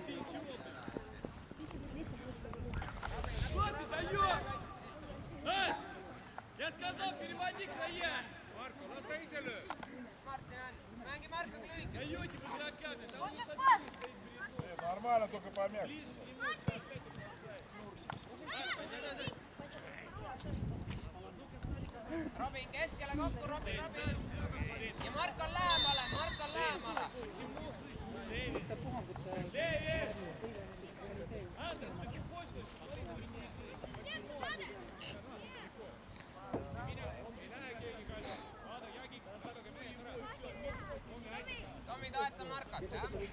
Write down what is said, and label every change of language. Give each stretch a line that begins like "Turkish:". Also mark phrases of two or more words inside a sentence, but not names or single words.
Russian: Что ты даешь? А? Я сказал, переводи края. Марко, настоятельно.
Estonian: Mängi Markaga lühike.
Russian: Даете под игроками. Нормально, только помягче.
Estonian: Robin keskele kokku, Robin. Ja Mark on lähemale. Tomi toeta Markat, jah?